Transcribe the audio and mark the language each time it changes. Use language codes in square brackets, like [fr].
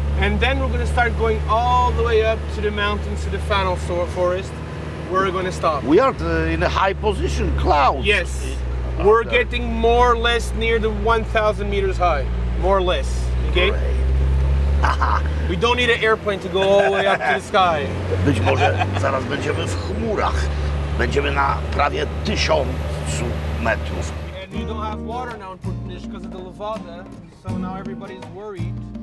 [en] And then we're going to start going all the way up to the mountains, to the Fano forest, where we're going to stop. We are in a high position, clouds. Yes. We're getting more or less near the 1,000 meters high. More or less, okay? We don't need an airplane to go all the way up to the sky. [pl] Być może zaraz będziemy w chmurach. Będziemy na prawie 1000 metrów. [en] And you don't have water now in Portuguese because of the Levada, so now everybody's worried.